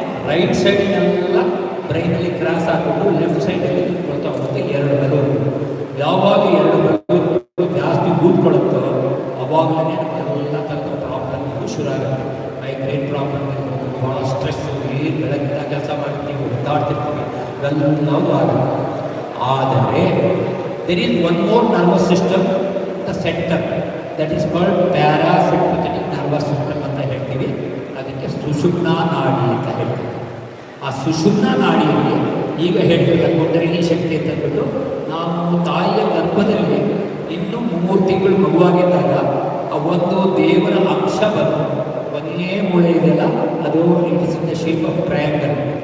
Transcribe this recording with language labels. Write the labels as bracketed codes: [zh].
[kn] Right ಸೈಡಿನೆಲ್ಲ ಬ್ರೈನಲ್ಲಿ cross ಆಗಿಬಿಟ್ಟು left ಸೈಡಲ್ಲಿ ನಿಂತ್ಕೊಳ್ತಾ ಹೋಗುತ್ತೆ ಎರಡು ಬೆಲೂರು. ಯಾವಾಗ ಎರಡು ಬೆಲೂರು ಜಾಸ್ತಿ ಕೂತ್ಕೊಳ್ಳುತ್ತೋ ಅವಾಗಲೇ ಎಲ್ಲ ಥರದ ಪ್ರಾಬ್ಲಮ್ಗಳು ಶುರು ಆಗುತ್ತೆ. ಮೈಗ್ರೇನ್ ಪ್ರಾಬ್ಲಮ್ ಇರ್ಬೋದು, ಭಾಳ ಸ್ಟ್ರೆಸ್ಸು, ಏನು ಬೆಳಗಿನ ಕೆಲಸ ಮಾಡ್ತೀವಿ, ಒದ್ದಾಡ್ತಿರ್ತೀವಿ, ಎಲ್ಲವೂ ಆಗುತ್ತೆ. [en] ಆದರೆ there is one more nervous system, the center, that is called parasympathetic nervous system [kn] ಅಂತ ಹೇಳ್ತೀವಿ. ಅದಕ್ಕೆ ಸುಷುಮ್ನಾ ನಾಡಿ ಅಂತ ಹೇಳ್ತೀವಿ. ಆ ಸುಷುಮ್ನಾ ನಾಡಿಯಲ್ಲಿ ಈಗ ಹೇಳ್ತಿಲ್ಲ ಕುಂಡಲಿನಿ ಶಕ್ತಿ ಅಂತ ಹೇಳ್ಬಿಟ್ಟು, ನಾವು ತಾಯಿಯ ಗರ್ಭದಲ್ಲಿ ಇನ್ನೂ 3 ತಿಂಗಳು ಮಗುವಾಗಿದ್ದಾಗ ಆ ಒಂದು ದೇವರ ಅಂಶ ಬಂದು ಒಂದೇ ಮೂಳೆ ಇದೆಯಲ್ಲ, ಅದು [en] It is in the shape of triangle.